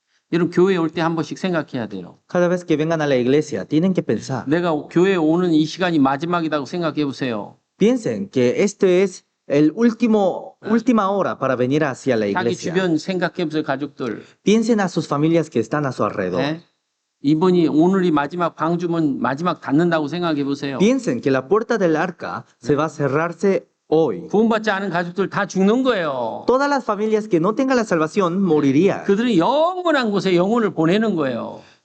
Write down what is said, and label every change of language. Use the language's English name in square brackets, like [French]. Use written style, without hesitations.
[Korean] 여러분 교회에 올 때 한 번씩 생각해야 돼요. [Spanish] Cada vez que vengan a la iglesia, tienen que pensar. [Korean] 내가 교회에 오는 이 시간이 마지막이라고 생각해 보세요. [Spanish] Piensen que este es el última hora para venir hacia la [Korean] 자기 [Spanish] iglesia. [Korean] 주변 생각해 보세요, 가족들. [Spanish] Piensen a sus familias que están a su alrededor. [Korean] 네? 이번이 오늘이 마지막 방주문 마지막 닫는다고 생각해 보세요. [Spanish] Piensen que la puerta del arca se va a cerrarse hoy. [Korean] 구원받지 않은 가족들 다 죽는 거예요. [Spanish] Todas las familias que no tengan la salvación morirían. [Korean] 그들은 영원한 곳에 영혼을 보내는 거예요.